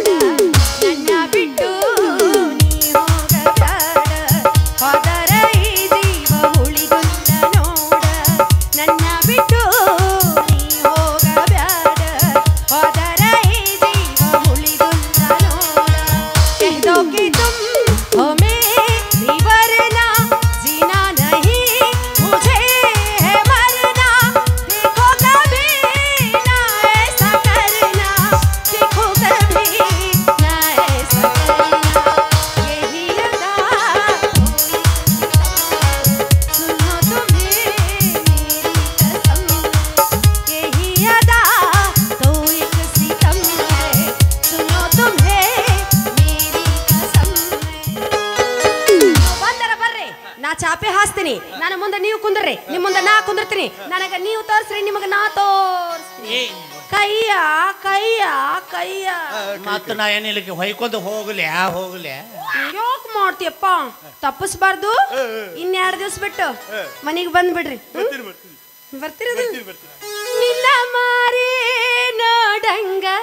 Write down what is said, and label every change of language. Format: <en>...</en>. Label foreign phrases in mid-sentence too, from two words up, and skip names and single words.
<kn>ನನ್ನ ಬಿಟ್ಟು ನೀ ಹೋಗಬೇಡ, ಹೋದರ ಈ ಜೀವ ಉಳಿದುಂಡ ನೋಡ. ನನ್ನ ಬಿಟ್ಟು ನೀ ಹೋಗಬೇಡ, ಹೋದರ ಈ ಜೀವ ಉಳಿದುಂಡ ನೋಡ.</kn> <hi>कहदो कि तुम हो मेरी वरना, जीना नहीं मुझे है मरना. देखो कभी ना ऐसा करना, देखो कभी ना ऐसा करना. यही अदा सुनो तुम्हें मेरी कसम. यही अदा तो एक सितम है, सुनो तुम्हें मेरी कसम है.</hi> <kn>ಬಂದರ ಬರ್ರಿ, ನಾ ಚಾಪೆ ಹಾಸ್ತೀನಿ. ನನ್ನ ಮುಂದೆ ನೀವು ಕುಂದ್ರಿ, ನಿಮ್ಮ ಮುಂದೆ ನಾ ಕುಂದಿರ್ತೀನಿ. ನನಗ ನೀವು ತೋರಿಸ್ರಿ, ನಿಮಗೆ ನಾ ತೋರಿಸ್ತೀನಿ. ಕೈಯ ಕೈಯ ಕೈಯ ಮತ್ತ ನಾ ಏನಿಲ್ಲಕ್ಕೆ ಹೊಯ್ಕೊಂಡು ಹೋಗ್ಲೆ ಯಾಕ್ ಮಾಡ್ತೀಯಪ್ಪ ತಪ್ಪಿಸ್ಬಾರ್ದು ಇನ್ಯಾರ್ಡ್ ದಿವ್ಸ ಬಿಟ್ಟು ಮನೆಗೆ ಬಂದ್ಬಿಡ್ರಿ ಬರ್ತೀರ ನಿನ್ನ ಮಾರಿ ನೋಡಂಗ</kn>